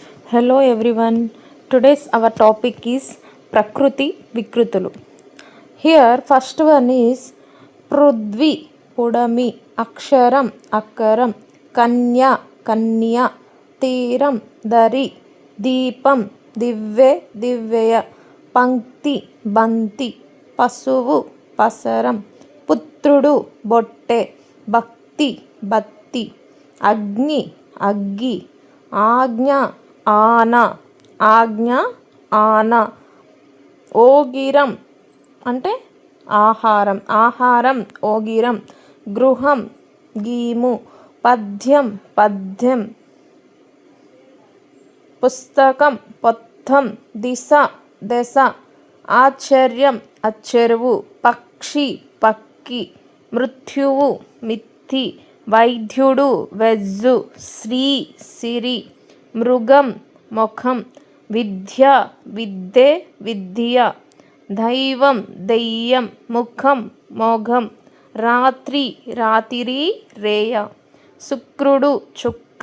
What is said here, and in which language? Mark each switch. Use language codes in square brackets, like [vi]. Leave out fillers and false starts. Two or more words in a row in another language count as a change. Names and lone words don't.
[en] Hello everyone. Today's our topic is [te] ప్రకృతి వికృతులు. [en] Here first one is [te] పృథ్వి, పుడమి, అక్షరం, అకారం, కన్య, కన్య, తీరం, దరి, దీపం, దివ్వె, దివ్య, పంక్తి, బంతి, పశువు, పసరం, పుత్రుడు, బొట్టె, భక్తి, బత్తి, అగ్ని, అగ్గి, ఆజ్ఞ ఆన ఆజ్ఞ ఆన ఓగిరం అంటే ఆహారం ఆహారం ఓగిరం గృహం గీము పద్యం పద్యం పుస్తకం పొత్తం దిశ దశ ఆశ్చర్యం అచ్చెరువు పక్షి పక్కి మృత్యువు మిత్తి వైద్యుడు వెజ్జు శ్రీ సిరి మృగం ముఖం విద్య విద్యే విద్య దైవం దెయ్యం ముఖం మోఘం రాత్రి రాతిరి రేయ శుక్రుడు చుక్క